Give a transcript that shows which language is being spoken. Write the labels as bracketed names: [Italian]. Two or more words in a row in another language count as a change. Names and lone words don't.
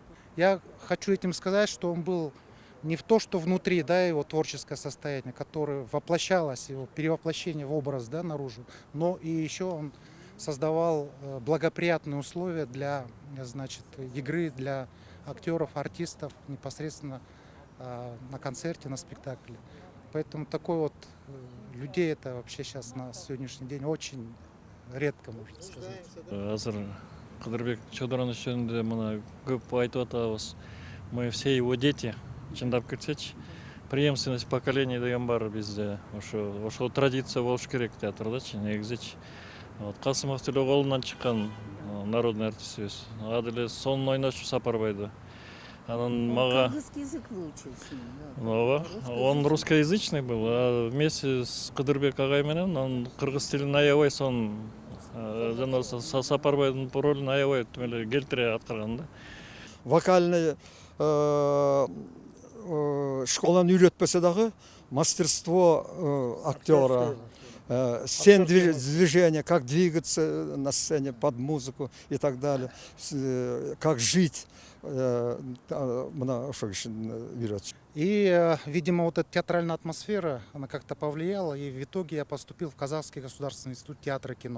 [Russian] Я хочу этим сказать, что он был не в то, что внутри, да, его творческое состояние, которое воплощалось, его перевоплощение в образ, да, наружу, но и еще он создавал благоприятные условия для, значит, игры, для актеров, артистов непосредственно на концерте, на спектакле. Поэтому такой вот людей это вообще сейчас на сегодняшний день очень редко, можно сказать. [Kyrgyz] Азыр Кадырбек Чодронович жөнүндө мына көп айтып атабыз. [Russian] Мы все его дети. [Kyrgyz] Чындап кетсечи, [Russian] преемственность поколений [Kyrgyz] деген бар бизде. Ошол традиция болуш керек театрдачы, негизичи. Вот Касымов Төлөгулунан чыккан народный артистибиз. Ал деле сонун ойночу Сапарбайды. Анан мага [Russian] Кыргызский язык выучил с ним, да. [Kyrgyz] Ооба, [Russian] он русскоязычный был, а вместе с [Kyrgyz] Кадырбек агай менен он кыргыз тилин аябай сонун жана Сапарбайдын ролун аябай эле келтире аткарган да. [Russian] Вокальный [Kyrgyz] школаны үйрөтпөсө дагы [Russian] мастерство актера, сцен движения, как двигаться на сцене под музыку и так далее, как жить. И, видимо, вот эта театральная атмосфера, она как-то повлияла, и в итоге я поступил в Казахский государственный институт театра и кино.